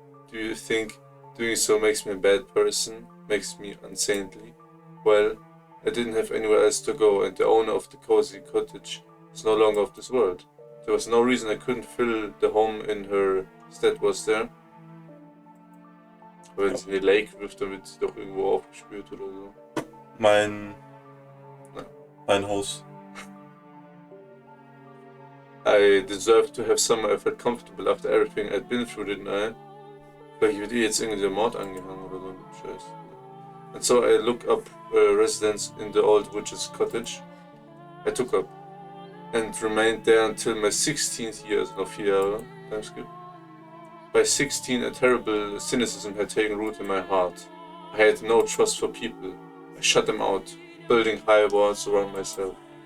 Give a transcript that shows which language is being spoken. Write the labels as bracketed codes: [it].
[en] Do you think doing so makes me a bad person? Makes me unsaintly? Well, I didn't have anywhere else to go, and the owner of the cozy cottage is no longer of this world. There was no reason I couldn't fill the home in her stead, was there? [de] Wenn sie in die Lake wirft, dann wird sie doch irgendwo aufgespürt oder so. Mein Haus. [en] I deserved to have somewhere I felt comfortable after everything I'd been through, didn't I? [de] Vielleicht wird ihr jetzt irgendwie der Mord angehangen oder so ein Scheiß. [en] And so I looked up residence in the old witch's cottage. I took up and remained there until my 16th year, [de] also noch 4 Jahre. [en] Time's good. By 16, a terrible cynicism had taken root in my heart. I had no trust for people. I shut them out, building high walls around myself.